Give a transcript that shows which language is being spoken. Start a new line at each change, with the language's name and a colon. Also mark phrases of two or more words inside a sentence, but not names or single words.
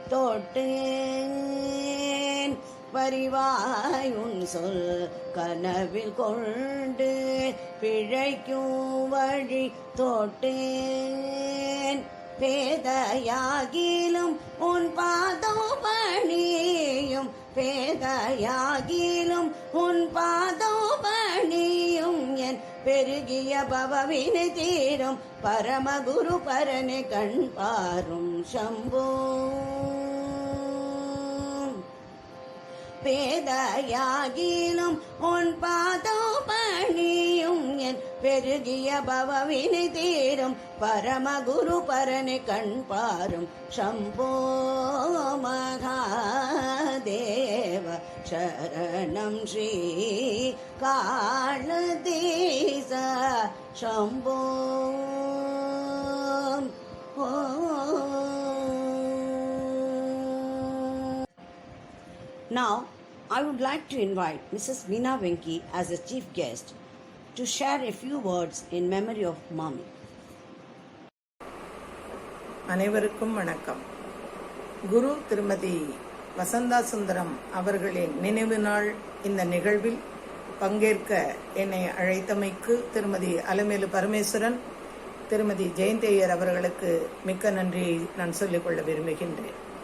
Tamil: தொட்டேன் பரிவாய் உன் சொல் கனவில் கொண்டு பிழைக்கும் வழி தொட்டேன் பேதையாகிலும் உன் பாதம் பணியும் பேதையாகிலும் உன் பாதம் பணியும் என் பெருகிய பவவினை தீரும் பரமகுரு பரனை கண் பாரும் शम्भो பேதையாகிலும் உன் பாதம் பணியும் என் பெருகிய பவவினை தீரும் பரமகுரு பரனை கண் பாரும் शम्भो
Sanskrit: महादेव शरणं श्री कालदीश शम्भो
English: Now, I would like to invite Mrs. Veena Venki as a chief guest to share a few words in memory of Mommy.
Tamil: அனைவருக்கும் வணக்கம். குரு திருமதி வசந்தா சுந்தரம் அவர்களின் நினைவு நாள் இந்த நிகழ்வில் பங்கேற்க என்னை அழைத்தமைக்கு திருமதி அலமேலு பரமேஸ்வரன், திருமதி ஜெயந்தையர் அவர்களுக்கு மிக்க நன்றியை நான் சொல்லிக்கொள்ள விரும்புகின்றேன்.